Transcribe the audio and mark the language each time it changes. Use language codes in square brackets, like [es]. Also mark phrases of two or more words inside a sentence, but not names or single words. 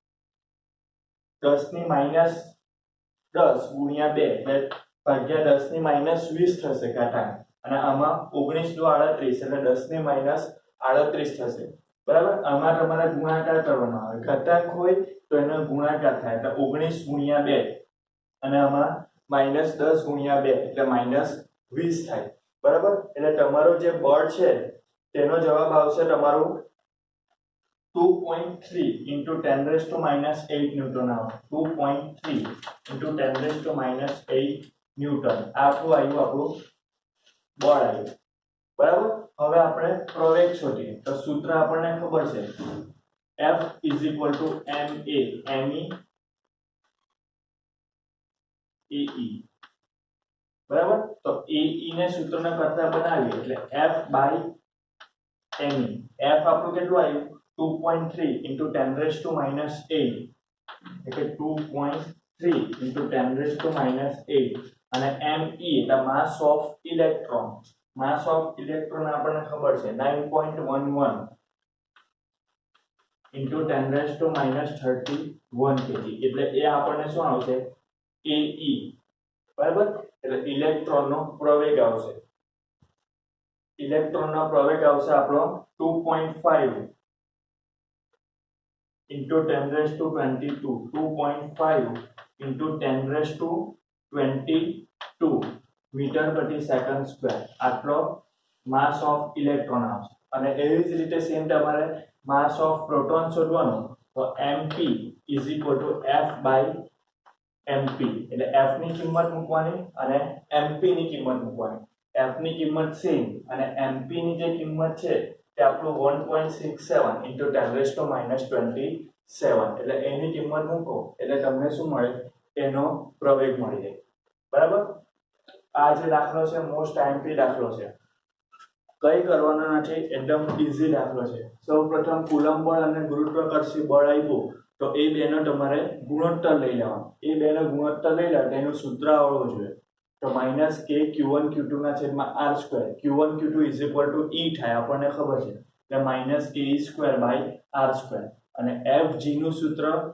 [gu] 10 ની -10 ગુણ્યા 2 એટલે ભાગ્યા 10 ની -20 થશે ઘાતાંક અને આમાં 19 દુ 38 એટલે 10 ની -38 થશે બરાબર આમાં તમારે ગુણાકાર કરવાનો આવે ઘાતાંક હોય તો એનો ગુણાકાર થાય એટલે 19 ગુણ્યા 2 અને આમાં -10 ગુણ્યા 2 એટલે -20 થાય બરાબર એટલે તમારો જે બળ છે તેનો જવાબ આવશે તમારું [en] 2.3 into 10 raised to minus 8 [gu] ન્યૂટન આવે [en] 2.3 into 10 raised to minus 8 [gu] ન્યૂટન આપણું આવ્યું બળ આવ્યું બરાબર હવે આપણે પ્રવેગ શોધીએ તો સૂત્ર આપણને ખબર છે [en] F is equal to ma me [gu] ae બરાબર તો ae ને સૂત્રને કરતા બનાવીએ એટલે [en] F by me [gu] F આપણું કેટલું આવ્યું [en] 2.3 into 10 raised to minus 8 [gu] એટલે [en] 2.3 into 10 raised to minus 8 [gu] અને me એટલે [en] mass of electron [gu] આપણને ખબર છે 9.11 [en] into 10 raised to minus 31 kg [gu] એટલે એ આપણને શું આવશે ae બરાબર એટલે ઇલેક્ટ્રોનનો પ્રવેગ આવશે આપણો 2.5 [en] into 10 raised to 22 2.5 into 10 raised to 22 [gu] મીટર પ્રતિ સેકન્ડ સ્ક્વેર આટલો [en] mass of electron [gu] આવશે અને એવી જ રીતે સેમ તમારે [en] mass of proton [gu] શોધવાનો તો mp [en] F by mp [gu] એટલે f ની કિંમત મૂકવાની અને mp ની કિંમત મૂકવાની f ની કિંમત સેમ અને mp ની જે કિંમત છે તે આપણું [en] 1.67 into 10 raised to minus 27 [gu] એટલે એની કિંમત મૂકો એટલે તમને શું મળે એનો પ્રવેગ મળી જાય બરાબર આ જે દાખલો છે [en] most IMP [gu] દાખલો છે કઈ કરવાનો નથી એકદમ ઈઝી દાખલો છે સૌપ્રથમ કુલંબ બળ અને ગુરુત્વાકર્ષી બળ આપ્યું તો એ બેનો તમારે ગુણોત્તર લઈ લેવાનો એ બેનો ગુણોત્તર લઈ લે તેનું સૂત્ર આવડવું જોઈએ તો -k q1 q2 ના છેદમાં r2 q1 q2 e થાય આપણને ખબર છે એટલે -ke2/r2 અને fg નું સૂત્ર